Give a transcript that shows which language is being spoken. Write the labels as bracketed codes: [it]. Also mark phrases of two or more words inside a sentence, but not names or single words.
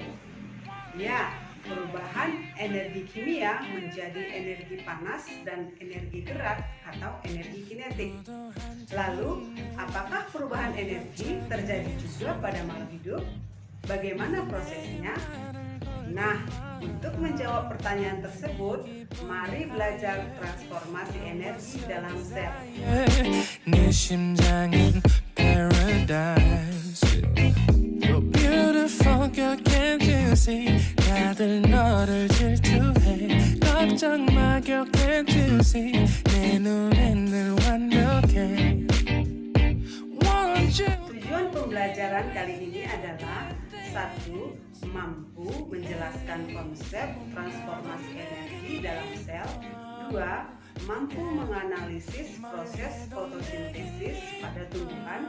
[id] Ya, perubahan energi kimia menjadi energi panas dan energi gerak atau energi kinetik. Lalu, apakah perubahan energi terjadi juga pada makhluk hidup? Bagaimana prosesnya? Nah, untuk menjawab pertanyaan tersebut, mari belajar transformasi energi dalam sel. [ko] 내 심장은 paradise. [en] You're beautiful, girl, can't you see? [ko] 다들 너를 질투해. 걱정 마, [en] girl, can't you see? [ko] 내 눈엔 늘 완벽해. [id] Tujuan pembelajaran kali ini adalah 1. Mampu menjelaskan konsep transformasi energi dalam sel. 2. Mampu menganalisis proses fotosintesis pada tumbuhan.